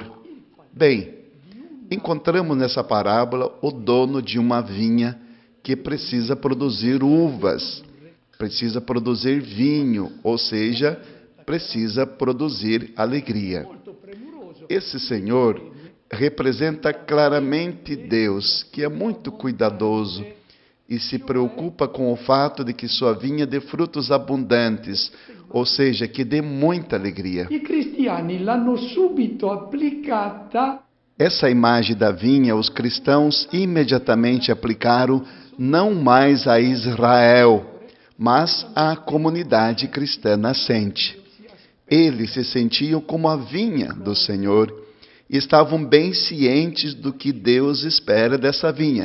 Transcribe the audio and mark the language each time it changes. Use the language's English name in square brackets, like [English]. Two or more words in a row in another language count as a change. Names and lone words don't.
[Portuguese] Bem, encontramos nessa parábola o dono de uma vinha que precisa produzir uvas, precisa produzir vinho, ou seja, precisa produzir alegria. Esse Senhor representa claramente Deus, que é muito cuidadoso e se preocupa com o fato de que sua vinha dê frutos abundantes, ou seja, que dê muita alegria. [Italian] I cristiani l'hanno subito applicata. [Portuguese] Essa imagem da vinha, os cristãos imediatamente aplicaram não mais a Israel, mas à comunidade cristã nascente. Eles se sentiam como a vinha do Senhor e estavam bem cientes do que Deus espera dessa vinha.